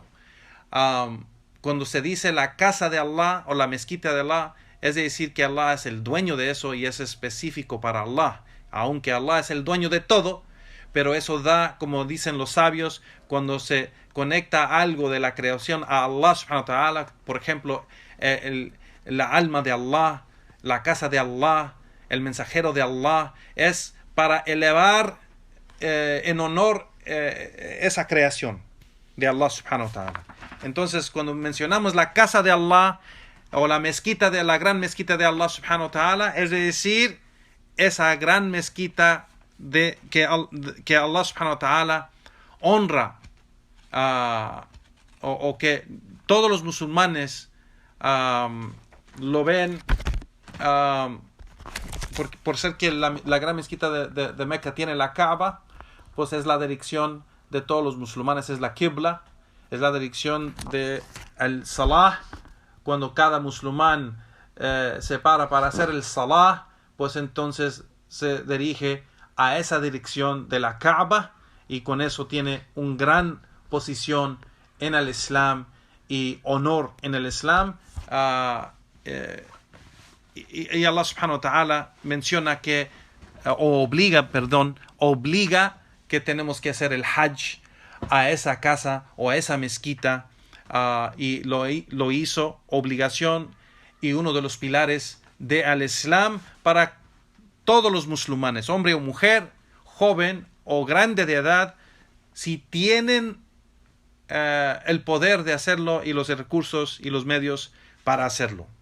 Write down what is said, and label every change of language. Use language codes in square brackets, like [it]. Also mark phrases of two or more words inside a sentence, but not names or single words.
[es] Cuando se dice la casa de Allah o la mezquita de Allah, es decir que Allah es el dueño de eso y es específico para Allah, aunque Allah es el dueño de todo. Pero eso da, como dicen los sabios, cuando se conecta algo de la creación a Allah [ar] سبحانه وتعالى, [es] por ejemplo, la alma de Allah, la casa de Allah, el mensajero de Allah, es para elevar en honor esa creación de Allah [ar] سبحانه وتعالى. [es] Entonces, cuando mencionamos la casa de Allah o la gran mezquita de Allah [ar] سبحانه وتعالى, [es] es decir, esa gran mezquita que Allah [ar] سبحانه وتعالى [es] honra, o que todos los musulmanes lo ven, por ser que la gran mezquita de Meca tiene la Kaaba, pues es la dirección de todos los musulmanes, es la Qibla, es la dirección de el salah. Cuando cada musulmán se para hacer el salah, pues entonces se dirige a esa dirección de la Kaaba, y con eso tiene una gran posición en el Islam y honor en el Islam. Y Allah [ar] سبحانه وتعالى [es] menciona que obliga que tenemos que hacer el hajj a esa casa o a esa mezquita, y lo hizo obligación y uno de los pilares del Islam para todos los musulmanes, hombre o mujer, joven o grande de edad, si tienen el poder de hacerlo y los recursos y los medios para hacerlo.